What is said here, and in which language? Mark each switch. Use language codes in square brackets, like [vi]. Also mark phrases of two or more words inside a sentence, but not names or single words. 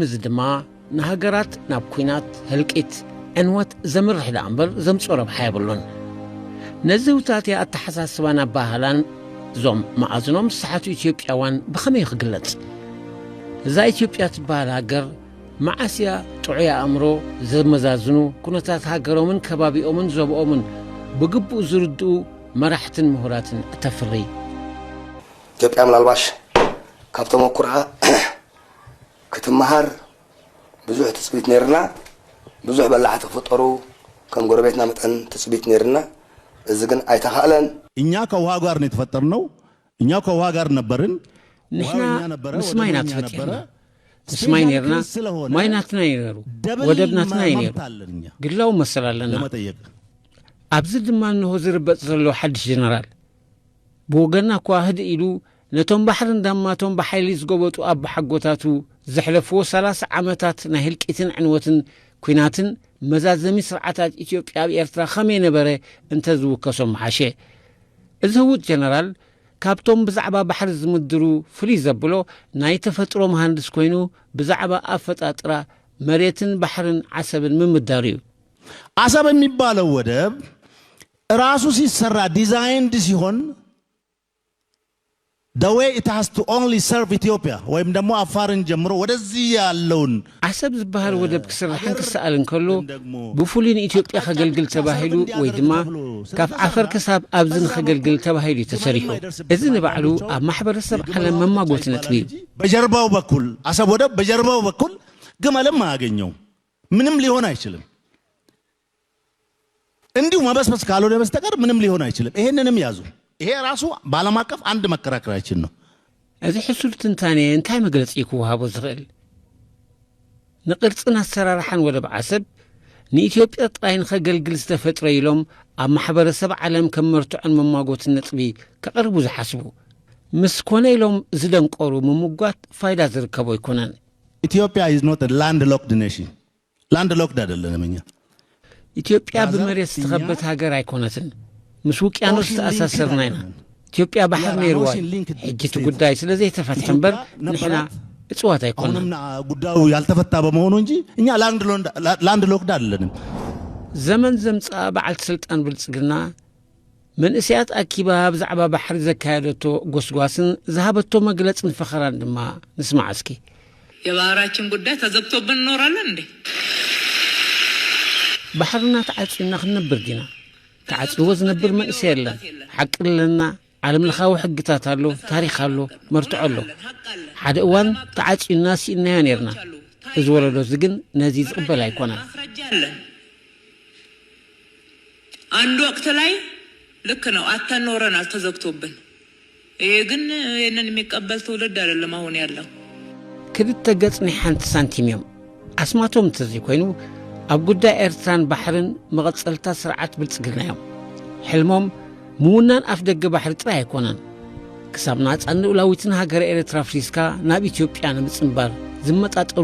[ti] እዚ ድማ ንሃገራት ናብ ኩናት ህልቂት ዕንወት ዘምርሕ ዳ እምበር ዘምፅኦ ረብሓ የብሉን ነዚ ውታትያ ኣተሓሳስባን ኣባህላን እዞም ማዕዝኖም ዝሰሓቱ ኢትዮጵያውያን ብኸመይ ክግለጽ እዛ ኢትዮጵያ ትበሃል ሃገር መዓስያ ጥዑይ ኣእምሮ ዘመዛዝኑ ኩነታት ሃገሮምን ከባቢኦምን ዘብኦምን ብግቡእ ዝርድኡ መራሕትን ምሁራትን እተፍሪ ኢትዮጵያ ምናልባሽ ካብቶም ኣኩርዓ ክትመሃር ብዙሕ ትፅቢት ነርና ብዙሕ በላዕቲ ክፍጠሩ ከም ጎረቤትና መጠን ትፅቢት ነርና እዚ ግን አይተኻለን [am] እኛ ከውሃ ጋር ነው የተፈጠርነው እኛ ከውሃ ጋር ነበርን [ti] ንሕና ምስ ማይና ተፈጢርና ምስ ማይ ነርና ማይናትና ይነሩ ወደብናትና ይነሩ ግላው መሰላለና ኣብዚ ድማ እንሆ ዝርበፅ ዘሎ ሓድሽ ጀነራል ብወገና እኳ ህድ ኢሉ ነቶም ባሕር እንዳማቶም ብሓይሊ ዝገበጡ ኣብ ሓጎታቱ ዘሕለፍዎ 30 ዓመታት ናይ ህልቂትን ዕንወትን ኩናትን መዛዘሚ ስርዓታት ኢትዮጵያ ኣብ ኤርትራ ኸመይ ነበረ እንተዝውከሶም ሓሸ እዚ ህውጥ ጀነራል ካብቶም ብዛዕባ ባሕሪ ዝምድሩ ፍሉይ ዘብሎ ናይ ተፈጥሮ መሃንድስ ኮይኑ ብዛዕባ ኣፈጣጥራ መሬትን ባሕርን ዓሰብን ምምዳር እዩ [am] አሰብ የሚባለው ወደብ ራሱ ሲሰራ ዲዛይንድ ሲሆን [en] the way it has to only serve Ethiopia [am] ወይም ደግሞ አፋርን ጀምሮ ወደዚህ ያለውን [ti] አሰብ ዝበሃል ወደብ ክስራሕን ክሰኣልን ከሎ ብፍሉይ ኢትዮጵያ ከገልግል ተባሂሉ ወይ ድማ ካብ ዓፈር ክሳብ ኣብዝን ከገልግል ተባሂሉ ተሰሪሑ እዚ ንባዕሉ ኣብ ማሕበረሰብ ዓለም መማጎት ነጥቢ [am] በጀርባው በኩል አሰብ ወደብ በጀርባው በኩል ግመልም አያገኘው ምንም ሊሆን አይችልም እንዲሁ መበስበስ ካልሆነ በስተቀር ምንም ሊሆን አይችልም ይሄንንም ያዙ ይሄ ራሱ ባለም አቀፍ አንድ መከራከራችን ነው [ti] እዚ ሕሱል ትንታኔ እንታይ መግለጽ ይኩሃቦ ዝኽእል ንቅርጽና አሰራርሓን ወደብ ዓሰብ ንኢትዮጵያ ጥራይን ከገልግል ዝተፈጥረ ኢሎም ኣብ ማሕበረሰብ ዓለም ከመርትዖን መማጎትን ነጥቢ ከቅርቡ ዝሓስቡ ምስ ኮነ ኢሎም ዝደንቆሩ ምሙጓት ፋይዳ ዝርከቦ ይኮነን [en] ኢትዮጵያ is not a landlocked nation landlocked [am] አይደለንም እኛ [ti] ኢትዮጵያ በመሬት ዝተኸበት ሃገር አይኮነትን ምስ ውቅያኖስ ተኣሳሰርና ኢና ኢትዮጵያ ባሕር ነይርዋ ሕጂቱ ጉዳይ ስለዚህ ተፈትሐ እምበር ንሕና እጽዋት አይኮንም [am] ጉዳዩ ያልተፈታ በመሆኑ እንጂ እኛ ላንድሎክድ አይደለንም [ti] ዘመን ዘምጻ በዓልቲ ስልጣን ብልጽግና መንእስያት ኣኪባ ብዛዕባ ባሕሪ ዘካየደቶ ጎስጓስን ዝሃበቶ መግለጽን ፈኸራን ድማ ንስማዕ እስኪ [am] የባህራችን ጉዳይ ተዘግቶብን እንኖራለን እንዴ [ti] ባሕርና ተዓጽና ክንነብር ዲና ተዓጽዎ ዝነብር መንእስ የለን ሓቂ ለና ዓለም ለኻዊ ሕግታት ኣሎ ታሪኽ ኣሎ መርትዖ ኣሎ ሓደ እዋን ተዓጽና ሲእናዮ ነርና እዚ ወለዶ እዚ ግን ነዚ ዝቕበል ኣይኮነን [am] አንድ ወቅት ላይ ልክ ነው አተኖረናል ተዘግቶብን ይሄ ግን የነን የሚቀበል ትውልድ አይደለም አሁን ያለው [ti] ክልተ ገጽ ናይ ሓንቲ ሳንቲም እዮም ኣስማቶም እንተዚ ኮይኑ ኣብ ጉዳይ ኤርትራን ባሕርን መቐጸልታ ስርዓት ብልጽግና እዮም ሕልሞም ምውናን ኣፍ ደገ ባሕሪ ጥራይ ኣይኮነን ክሳብ ናጻን ንኡላዊትን ሃገር ኤርትራ ፍሪስካ ናብ ኢትዮጵያ ንምጽንባር ዝመጣጠሩ